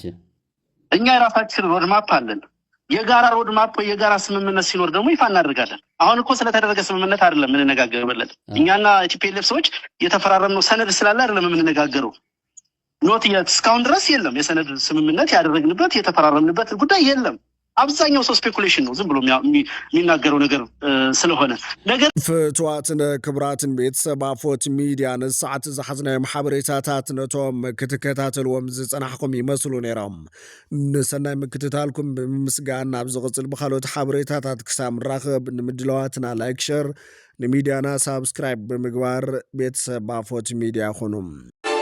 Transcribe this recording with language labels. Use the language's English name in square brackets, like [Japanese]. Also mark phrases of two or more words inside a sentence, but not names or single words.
[Amharic] እኛ የራሳችን ሮድማፕ አለን። የጋራ ሮድማፕ ወይ የጋራ ስምምነት ሲኖር ደግሞ ይፋ እናደርጋለን። አሁን እኮ ስለተደረገ ስምምነት አይደለም የምንነጋገርበት። እኛና ቲፒኤልኤፍ ሰዎች የተፈራረምነው ሰነድ ስላለ አይደለም የምንነጋገረው። ኖት እስካሁን ድረስ የለም የሰነድ ስምምነት ያደረግንበት የተፈራረምንበት ጉዳይ የለም። አብዛኛው ሰው ስፔኩሌሽን ነው፣ ዝም ብሎ የሚናገረው ነገር ስለሆነ ነገር [Tigrinya] ፍትዋትን ክብራትን ቤተሰብ አፎት ሚዲያ ንሰዓት ዝሓዝናዮም ሓበሬታታት ነቶም ክትከታተልዎም ዝፀናሕኩም ይመስሉ ነይሮም። ንሰናይ ምክትታልኩም ብምስጋን ናብ ዝቕፅል ብካልኦት ሓበሬታታት ክሳብ ንራኸብ ንምድለዋትና ላይክ ሸር ንሚድያና ሳብስክራይብ ብምግባር ቤተሰብ አፎት ሚዲያ ኹኑ።